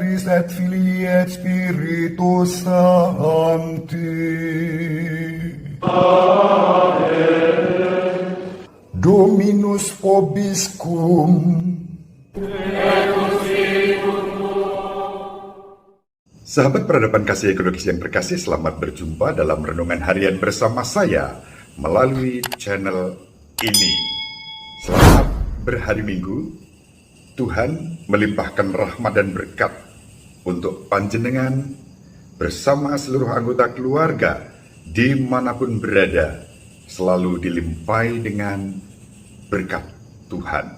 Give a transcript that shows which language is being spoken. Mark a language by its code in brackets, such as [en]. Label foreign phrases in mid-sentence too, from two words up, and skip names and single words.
[la] et Filii et Spiritus Sancti. Amen. Dominus vobiscum. [id] Sahabat peradaban kasih ekologis yang terkasih, selamat berjumpa dalam renungan harian bersama saya melalui channel ini. Selamat berhari Minggu. Tuhan melimpahkan rahmat dan berkat untuk panjenengan bersama seluruh anggota keluarga dimanapun berada, selalu dilimpahi dengan berkat Tuhan.